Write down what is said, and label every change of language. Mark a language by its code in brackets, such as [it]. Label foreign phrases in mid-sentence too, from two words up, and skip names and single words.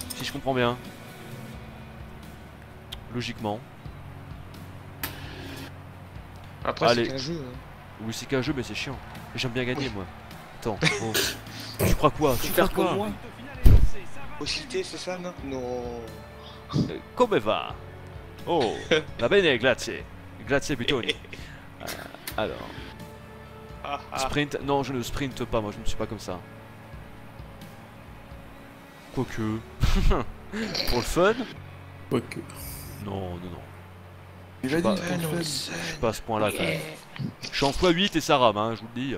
[fr] Si je comprends bien. Logiquement. Après, Allez. c'est qu'un jeu. Hein. Oui, c'est qu'un jeu, mais c'est chiant. J'aime bien gagner, moi. Attends, oh. Tu crois quoi? Tu crois Faire comme quoi? moi. Possibilité, c'est ça, non? Non. [it] Come va? Oh, va bene, grazie. Grazie, Pitoni. [fr] Alors, Ah, ah. sprint. Non, je ne sprinte pas, moi, je ne suis pas comme ça. Quoique. Pour le fun? Quoique. Non, non, non. Il a Bah, dit, Je suis pas à ce point-là, quand même. Je suis en x8 et ça rame, hein, je vous le dis.